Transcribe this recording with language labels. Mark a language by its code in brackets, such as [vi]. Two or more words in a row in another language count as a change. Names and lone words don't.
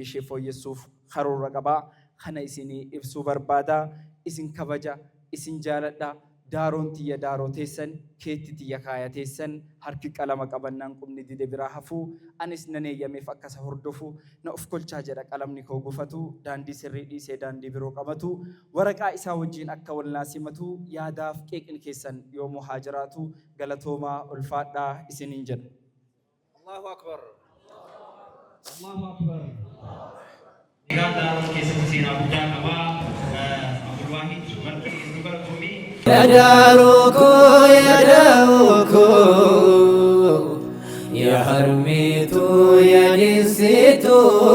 [om] ishee fooyyessuuf karoora qabaa kana isinii ibsuu barbaada isin kabaja isin jaaladha daaroon tiyya daaroo teessan keetti tiyya kaaya teessan harki qalama qabannaan qubni dide biraa hafuu anis nan eeyyameef akkasa hordofu na of kolchaa jedha qalamni koo gufatu daandii sirrii dhiisee daandii biroo qabatu waraqaa isaa wajjiin akka wal naasimatu yaadaaf qeeqni keessan yoomuu haa jiraatu galatoomaa ulfaadhaa isiniin jedha. [ar] الله أكبر. الله أكبر. [om] Daaroon keessatti seenaa guddaa qabaa. Abdulwaahid Barkii Dubartumii. Ya Daruko, ya Daruko, ya Harmitu, ya Disitu.